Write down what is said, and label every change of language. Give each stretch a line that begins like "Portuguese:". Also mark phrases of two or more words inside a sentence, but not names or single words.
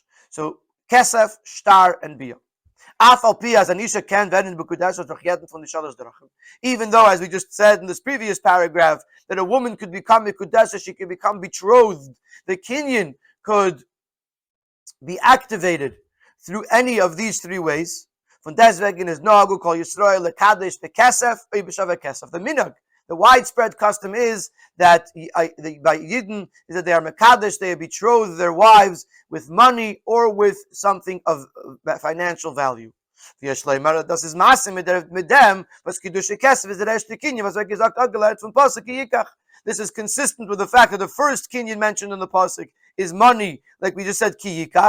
English: So kesef, shtar, and biyah. Even though, as we just said in this previous paragraph, that a woman could become mikudesha, she could become betrothed, the kinyan could be activated through any of these three ways.
Yiddish: פון דעסטוועגן איז
Hebrew: נהגו כל ישראל לקדש בכסף or בשווה כסף.
English: The minhag, the widespread custom is that by Yidden is that they are mekadesh, they betroth their wives with money or with something of financial value. This is consistent with the fact that the first kinyan mentioned in the pasuk is money, like we just said,
Hebrew: כי יקח.